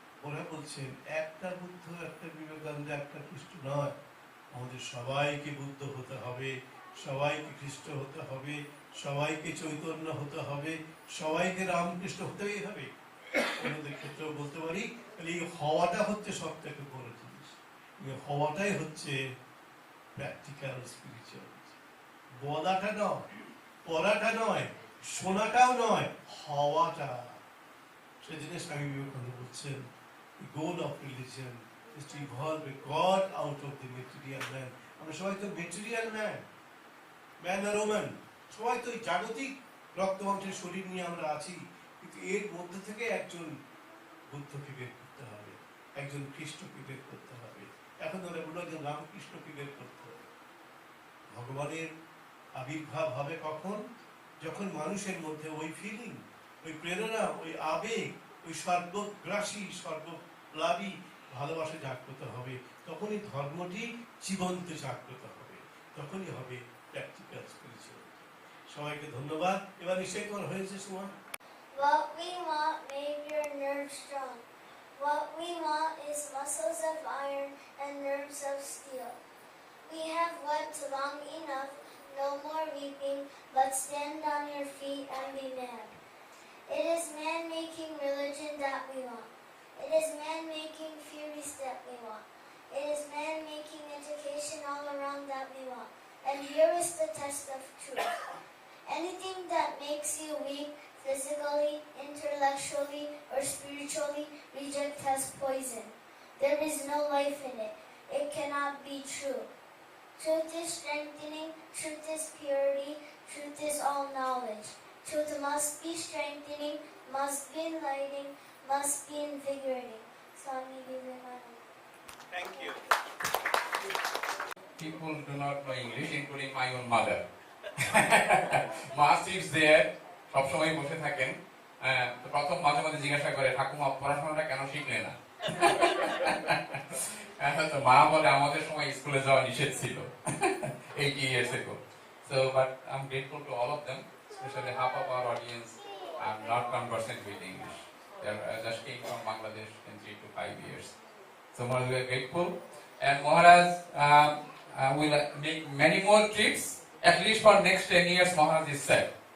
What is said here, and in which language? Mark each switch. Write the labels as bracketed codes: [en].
[bn] ওরা বলছেন একটা বুদ্ধ, একটা বিবেকানন্দ, একটা খ্রিস্ট নয়, আমাদের সবাইকে বুদ্ধ হতে হবে, সবাইকে খ্রিস্ট হতে হবে, সবাইকে চৈতন্য হতে হবে, সবাইকে রামকৃষ্ণ হতেই হবে। আমাদের ক্ষেত্রেও বলতে পারি, এই হওয়াটা হচ্ছে সব থেকে বড় জিনিস। হওয়াটাই হচ্ছে প্র্যাকটিক্যাল স্পিরিচুয়ালিটি। বলাটা নয়, পড়াটা নয়, শোনাটাও নয়, হওয়াটা। [en] সেই জন্য স্বামী বিবেকানন্দ বলছেন the goal of religion is to evolve a God out of the material man. [bn] আমরা সবাই তো মেটেরিয়াল ম্যান, ম্যান আর ওম্যান, সবাই তো জাগতিক রক্ত মাংসের শরীর নিয়ে আমরা আছি, কিন্তু এর মধ্যে থেকে একজন বুদ্ধকে বের করতে হবে, একজন খ্রিস্টকে বের করতে হবে, এখন ওরা বলল একজন রামকৃষ্ণকে বের করতে হবে। ভগবানের আবির্ভাব হবে কখন? যখন মানুষের মধ্যে ওই ফিলিং, ওই প্রেরণা, ওই আবেগ, ওই সর্বগ্রাসী, সর্বপ্লাবী ভালোবাসা জাগ্রত হবে, তখনই ধর্মটি জীবন্ত জাগ্রত হবে, তখনই হবে প্র্যাকটিক্যাল স্পিরিচুয়ালিটি। সবাইকে ধন্যবাদ। এবার নিশ্চয়ই তোমার হয়েছে সময়। [en] What we want make your nerves strong. What we want is muscles of iron and nerves of steel. We have wept long enough, no more weeping, but stand on your feet and be mad. It is man-making religion that we want. It is man-making theories that we want. It is man-making education all around that we want. And here is the test of truth. Anything that makes you weak, physically, intellectually, or spiritually, reject as poison. There is no life in it. It cannot be true. Truth is strengthening, truth is purity, truth is all knowledge. Truth must be strengthening, must be enlightening, must be invigorating. Swami Vivekananda. Thank you. People do not know English, including my own mother. [bn] মা seats দেয়ার, সবসময় বসে থাকেন। তো প্রথম মাঝে মাঝে জিজ্ঞাসা করে, ঠাকুমা পড়াশোনাটা কেন শিখলে না? তো মা বলে, আমাদের সময় স্কুলে যাওয়া নিষেধ ছিল 80 years ago. [en] So, but I'm grateful to all of them, especially half of our audience are not conversant with English. They just came from Bangladesh in 3 to 5 years. So, Maharaj, we are grateful. And Maharaj will make many more trips, at least for next 10 years, Maharaj is said.